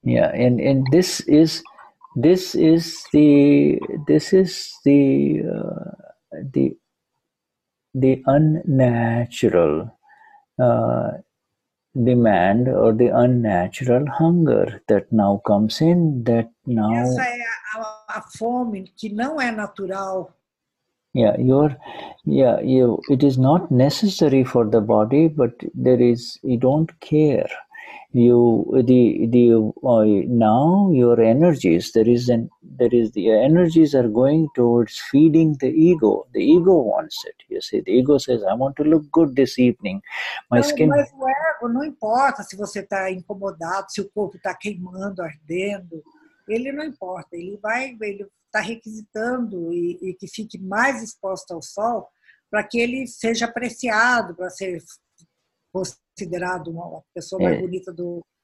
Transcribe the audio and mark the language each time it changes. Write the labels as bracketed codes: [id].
[en] Yeah, and this is the unnatural demand or the unnatural hunger that now comes in, that now... [pt] Essa é a fome que não é natural. [en] It is not necessary for the body, but you don't care. Now your energies, the energies are going towards feeding the ego. The ego wants it. You see, the ego says, I want to look good this evening. [pt] Mas o ego não importa se você está incomodado, se o corpo está queimando, ardendo. ele não importa, ele está requisitando e que fique mais exposto ao sol para que ele seja apreciado, para ser considerado uma pessoa mais bonita do...